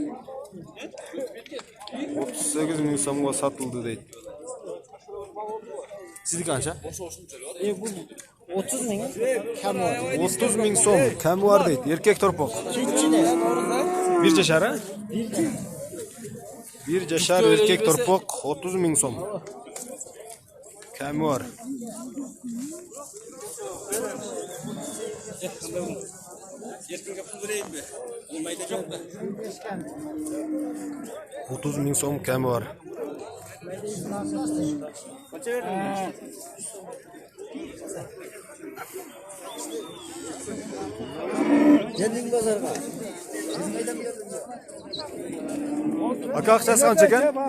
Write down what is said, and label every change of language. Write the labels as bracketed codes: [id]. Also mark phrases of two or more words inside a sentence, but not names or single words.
[ky] 38 миң сомго сатылды дейт. Сиздики канча? 30 миң кам бар. 30 миң сом ками бар дейт эркек торпок. 1 жашар, а? 1 жашар эркек торпок 30 миң сом. Ками бар. [kk] Еркінге пұл берейін бе? Ол майда жоқ па? [ky] 30 миң сом ками бар. Жендин базарга. Ака акчасы канча экен?